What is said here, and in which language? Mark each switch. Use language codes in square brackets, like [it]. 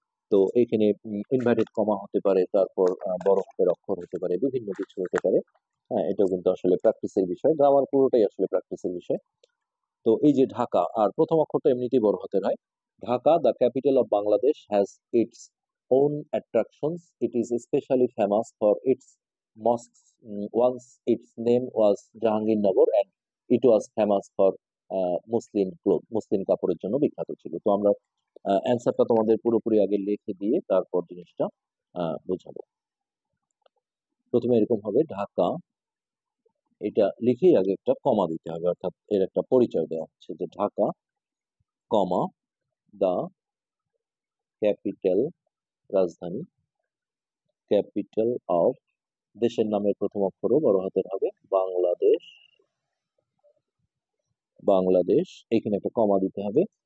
[bn] তো এখানে inverted comma হতে পারে, তারপর বড় হাতের অক্ষর হতে পারে, বিভিন্ন কিছু হতে পারে। হ্যাঁ, এটাও কিন্তু আসলে প্র্যাকটিসের বিষয়, গ্রামার পুরোটাই আসলে প্র্যাকটিসের বিষয়। তো এই যে ঢাকা, আর প্রথম অক্ষরটা এমনিতেই বড় হাতের হয়। Dhaka, [en] The capital of Bangladesh, has its own attractions. It is especially famous for its mosques. Once its name was Jahangirnagar and it was famous for muslin cloth, [bn] মুসলিম কাপড়ের জন্য বিখ্যাত ছিল। তো আমরা অ্যান্সারটা তোমাদের পুরোপুরি আগে লিখে দিয়ে তারপর জিনিসটা বোঝাবো। প্রথমে এরকম হবে ঢাকা, এটা লিখেই আগে একটা কমা দিতে হবে, অর্থাৎ এর একটা পরিচয় দেওয়া হচ্ছে যে ঢাকা, কমা, দা ক্যাপিটাল, রাজধানী, ক্যাপিটাল অফ, দেশের নামের প্রথম অক্ষরও বড় হাতের হবে, বাংলাদেশ, বাংলাদেশ, এখানে একটা কমা দিতে হবে।